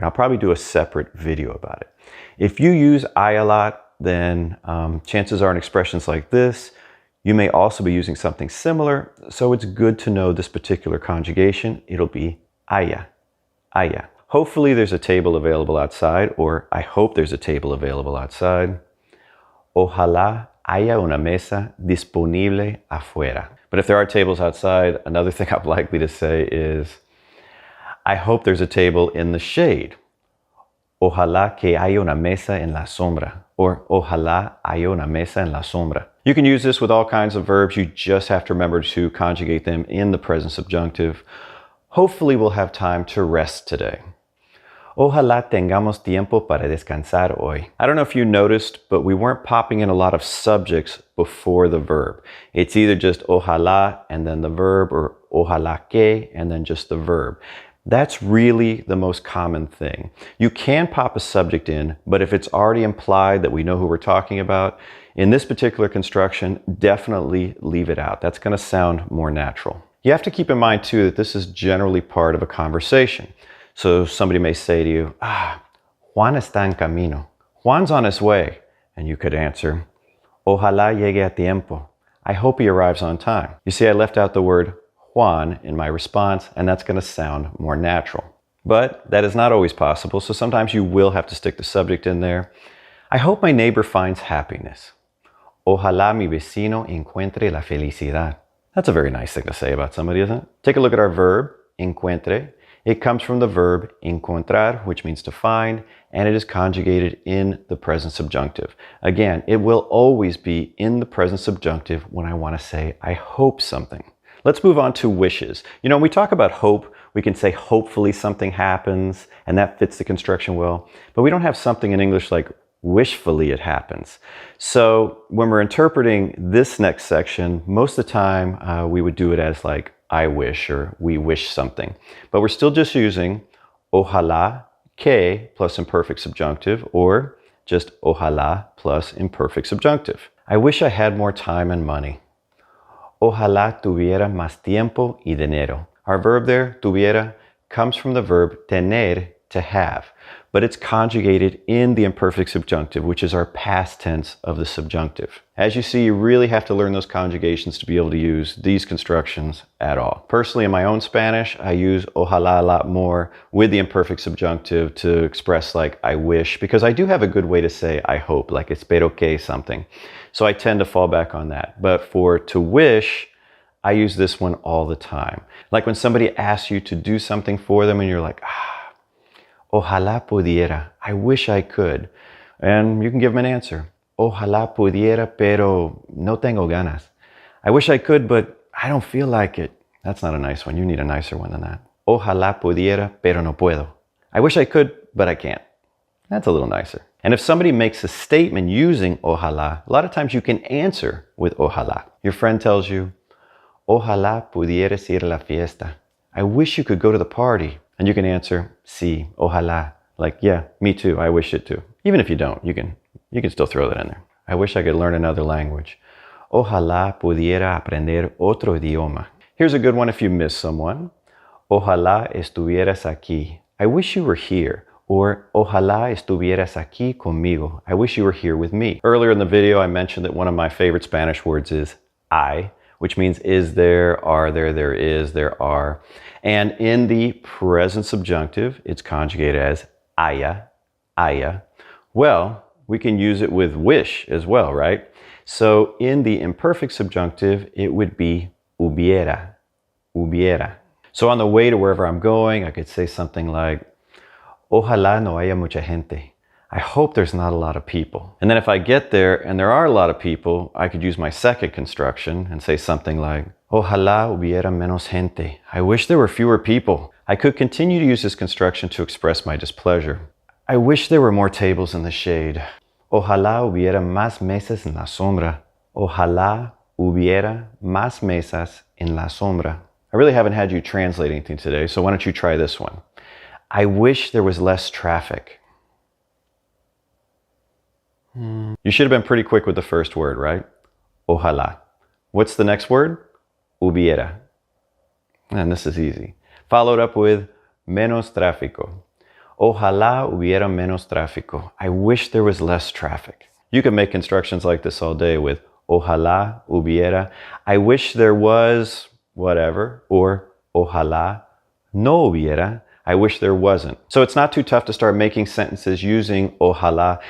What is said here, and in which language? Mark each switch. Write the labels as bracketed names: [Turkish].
[English] I'll probably do a separate video about it. If you use hay a lot, then chances are in expressions like this, you may also be using something similar, so it's good to know this particular conjugation. It'll be haya, haya. Hopefully there's a table available outside, or I hope there's a table available outside. [Spanish] Ojalá haya una mesa disponible afuera. [English] But if there are tables outside, another thing I'm likely to say is, I hope there's a table in the shade. [Spanish] Ojalá que haya una mesa en la sombra, or ojalá haya una mesa en la sombra. [English] You can use this with all kinds of verbs. You just have to remember to conjugate them in the present subjunctive. Hopefully we'll have time to rest today. [Spanish] Ojalá tengamos tiempo para descansar hoy. [English] I don't know if you noticed, but we weren't popping in a lot of subjects before the verb. It's either just ojalá and then the verb, or ojalá que and then just the verb. That's really the most common thing. You can pop a subject in, but if it's already implied that we know who we're talking about, in this particular construction, definitely leave it out. That's going to sound more natural. You have to keep in mind too that this is generally part of a conversation. So somebody may say to you, [Spanish] Juan está en camino. [English] Juan's on his way. And you could answer, [Spanish] Ojalá llegue a tiempo. [English] I hope he arrives on time. You see, I left out the word Juan in my response, and that's going to sound more natural. But that is not always possible, so sometimes you will have to stick the subject in there. I hope my neighbor finds happiness. [Spanish] Ojalá mi vecino encuentre la felicidad. [English] That's a very nice thing to say about somebody, isn't it? Take a look at our verb, encuentre. It comes from the verb encontrar, which means to find, and it is conjugated in the present subjunctive. Again, it will always be in the present subjunctive when I want to say, I hope something. Let's move on to wishes. You know, when we talk about hope, we can say hopefully something happens, and that fits the construction well. But we don't have something in English like wishfully it happens. So when we're interpreting this next section, most of the time we would do it as like, I wish, or we wish something. But we're still just using ojalá que plus imperfect subjunctive, or just ojalá plus imperfect subjunctive. I wish I had more time and money. [Spanish] Ojalá tuviera más tiempo y dinero. [English] Our verb there, tuviera, comes from the verb tener, to have, but it's conjugated in the imperfect subjunctive, which is our past tense of the subjunctive. As you see, you really have to learn those conjugations to be able to use these constructions at all. Personally, in my own Spanish, I use ojalá a lot more with the imperfect subjunctive to express like I wish, because I do have a good way to say I hope, like [Spanish] espero que [English] something. So I tend to fall back on that. But for to wish, I use this one all the time. Like when somebody asks you to do something for them and you're like, [Spanish] Ojalá pudiera. [English] I wish I could. And you can give them an answer. [Spanish] Ojalá pudiera, pero no tengo ganas. [English] I wish I could, but I don't feel like it. That's not a nice one. You need a nicer one than that. [Spanish] Ojalá pudiera, pero no puedo. [English] I wish I could, but I can't. That's a little nicer. And if somebody makes a statement using ojalá, a lot of times you can answer with ojalá. Your friend tells you, [Spanish] Ojalá pudieras ir a la fiesta. [English] I wish you could go to the party. And you can answer, [Spanish] sí, ojalá. [English] Like, yeah, me too, I wish it too. Even if you don't, you can still throw that in there. I wish I could learn another language. [Spanish] Ojalá pudiera aprender otro idioma. [English] Here's a good one if you miss someone. [Spanish] Ojalá estuvieras aquí. [English] I wish you were here. [Spanish] Or, ojalá estuvieras aquí conmigo. [English] I wish you were here with me. Earlier in the video, I mentioned that one of my favorite Spanish words is I, which means is there, are there, there is, there are. And in the present subjunctive, it's conjugated as haya, haya. Well, we can use it with wish as well, right? So in the imperfect subjunctive, it would be hubiera, hubiera. So on the way to wherever I'm going, I could say something like, [Spanish] ojalá no haya mucha gente. [English] I hope there's not a lot of people. And then if I get there and there are a lot of people, I could use my second construction and say something like, [Spanish] ojalá hubiera menos gente. [English] I wish there were fewer people. I could continue to use this construction to express my displeasure. I wish there were more tables in the shade. [Spanish] Ojalá hubiera más mesas en la sombra. Ojalá hubiera más mesas en la sombra. [English] I really haven't had you translate anything today, so why don't you try this one? I wish there was less traffic. You should have been pretty quick with the first word, right? Ojalá. What's the next word? Hubiera. And this is easy. Followed up with [Spanish] menos tráfico. Ojalá hubiera menos tráfico. [English] I wish there was less traffic. You can make constructions like this all day with [Spanish] ojalá hubiera. [English] I wish there was whatever. Or [Spanish] ojalá no hubiera. [English] I wish there wasn't. So it's not too tough to start making sentences using ojalá.